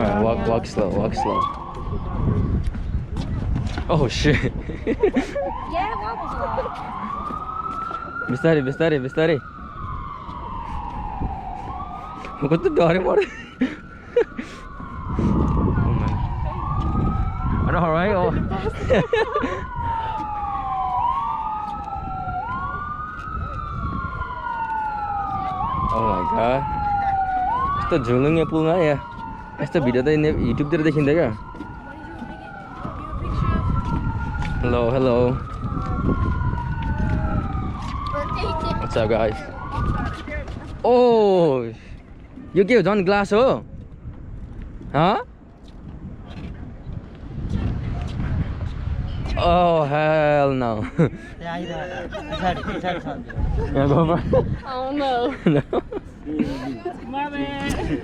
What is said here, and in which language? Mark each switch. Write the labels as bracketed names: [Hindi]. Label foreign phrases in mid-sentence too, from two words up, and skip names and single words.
[English] walk slow, walk slow. Oh shit. Yeah, it wobbles a lot. [Nepali] बिस्तारै बिस्तारै बिस्तारै म कस्तो डरे परे [English] alright oh oh my god [Nepali] यस्तो झुलुङ्गे पुलमा या यस्तो भिडियो त युट्युबतिर देखिन्छ क्या [English] hello hello what's up guys oh [Nepali] यो के हो झन् ग्लास हो [English] huh oh hell no yeah go for Oh no. no My bad.